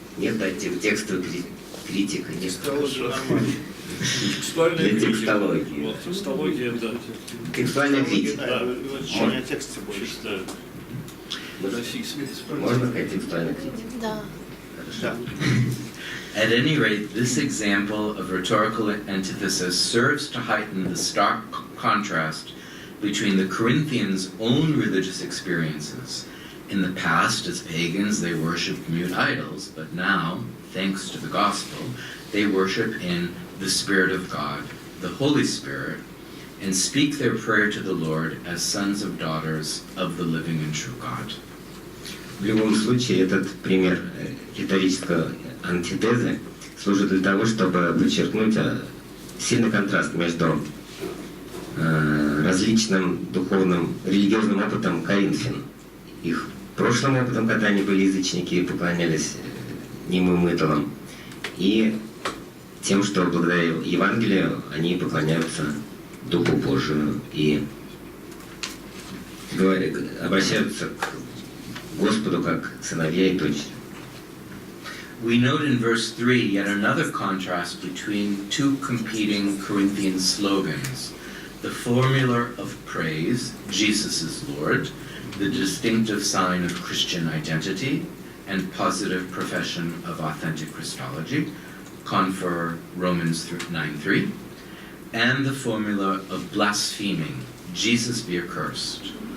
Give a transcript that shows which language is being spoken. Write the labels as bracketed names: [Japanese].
[Russian] Нет, да, текстовая критика. Нет. Текстуальная Для критика. текстологии. Вот, текстология, да. Текстуальная критика. Изучение текста больше. Можно сказать текстуальная критика? Да. Хорошо. [English] At any rate, this example of rhetorical antithesis serves to heighten the stark contrast between the Corinthians' own religious experiences. In the past, as pagans, they worshipped mute idols, but now, thanks to the gospel, they worship in the Spirit of God, the Holy Spirit, and speak their prayer to the Lord as sons of daughters of the living and true God. [Russian] В любом случае, этот пример риторической антитезы служит для того, чтобы подчеркнуть сильный контраст между различным духовным, религиозным опытом коринфян, их прошлым опытом, когда они были язычники и поклонялись немым идолам, и тем, что благодаря Евангелию они поклоняются Духу Божию и обращаются к Господу как сыновья и дочери. [English] We note in verse 3 yet another contrast between two competing Corinthian slogans. The formula of praise, Jesus is Lord, the distinctive sign of Christian identity and positive profession of authentic Christology, confer Romans 9:3, and the formula of blaspheming, Jesus be accursed.